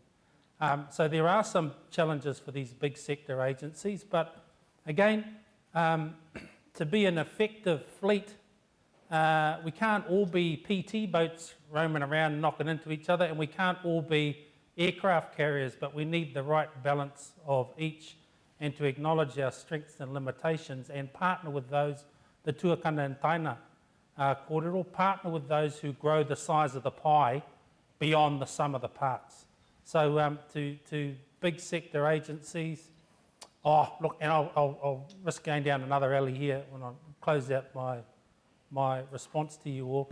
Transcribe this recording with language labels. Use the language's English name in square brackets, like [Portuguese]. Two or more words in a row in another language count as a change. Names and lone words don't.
[English] So there are some challenges for these big sector agencies, but again, to be an effective fleet, we can't all be PT boats roaming around knocking into each other, and we can't all be aircraft carriers, but we need the right balance of each, and to acknowledge our strengths and limitations and partner with those, the tuakana and [Māori] taina kōrero, [English] partner with those who grow the size of the pie beyond the sum of the parts. So to big sector agencies, look, and I'll risk going down another alley here when I close out my response to you all.